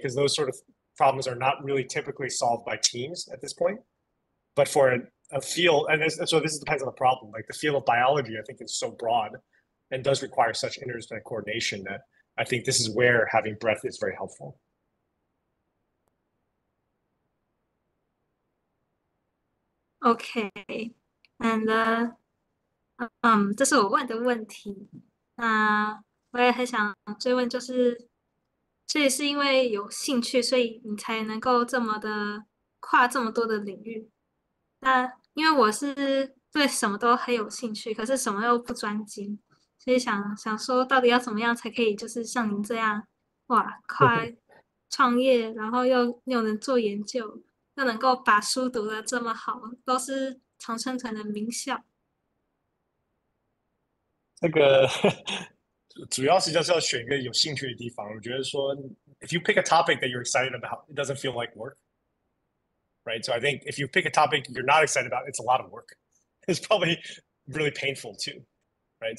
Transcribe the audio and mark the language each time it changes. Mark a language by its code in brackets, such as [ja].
[en] Because those sort of problems are not really typically solved by teams at this point. But for a field, and so this depends on the problem. Like the field of biology, I think is so broad and does require such interdisciplinary coordination that I think this is where having breadth is very helpful. [zh] OK， and 这是我问的问题。那我也很想追问，就是所以是因为有兴趣，所以你才能够这么的跨这么多的领域。那因为我是对什么都很有兴趣，可是什么又不专精，所以想说，到底要怎么样才可以，就是像您这样，哇，跨创业，然后又能做研究，又能够把书读得这么好，都是常春藤的名校。这个主要是就是要选一个有兴趣的地方。我觉得说， [en] if you pick a topic that you're excited about, it doesn't feel like work, right? So I think if you pick a topic you're not excited about, it's a lot of work. It's probably really painful too, right?